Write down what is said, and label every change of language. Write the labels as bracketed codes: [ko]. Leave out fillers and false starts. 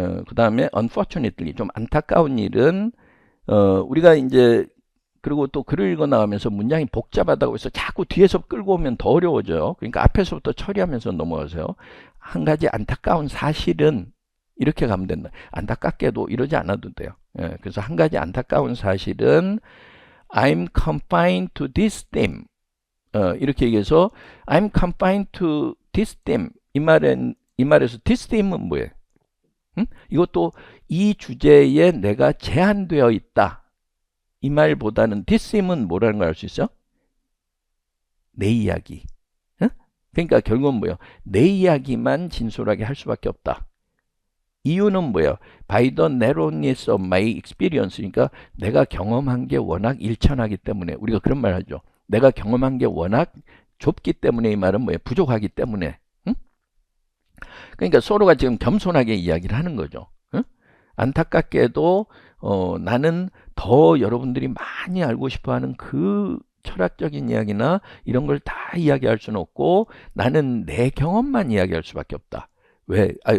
[ko] 그 다음에 unfortunately, 좀 안타까운 일은 우리가 이제 그리고 또 글을 읽어 나가면서 문장이 복잡하다고 해서 자꾸 뒤에서 끌고 오면 더 어려워져요. 그러니까 앞에서부터 처리하면서 넘어가세요. 한 가지 안타까운 사실은 이렇게 가면 된다. 안타깝게도 이러지 않아도 돼요. 그래서 한 가지 안타까운 사실은 [en] I'm confined to this theme. [ko] 이렇게 얘기해서 [en] I'm confined to this theme. [ko] 이 말에서 this theme은 뭐예요? 이것도 이 주제에 내가 제한되어 있다. 이 말보다는 this theme은 뭐라는 걸 알 수 있어요? 내 이야기. 그러니까 결국은 뭐예요? 내 이야기만 진솔하게 할 수밖에 없다. 이유는 뭐예요? [en] By the narrowness of my experience. [ko] 그러니까 내가 경험한 게 워낙 일천하기 때문에, 우리가 그런 말 하죠. 내가 경험한 게 워낙 좁기 때문에, 이 말은 뭐예요? 부족하기 때문에. 응? 그러니까 소로가 지금 겸손하게 이야기를 하는 거죠. 응? 안타깝게도 나는 더 여러분들이 많이 알고 싶어하는 그 철학적인 이야기나 이런 걸 다 이야기할 수는 없고, 나는 내 경험만 이야기할 수밖에 없다. 왜?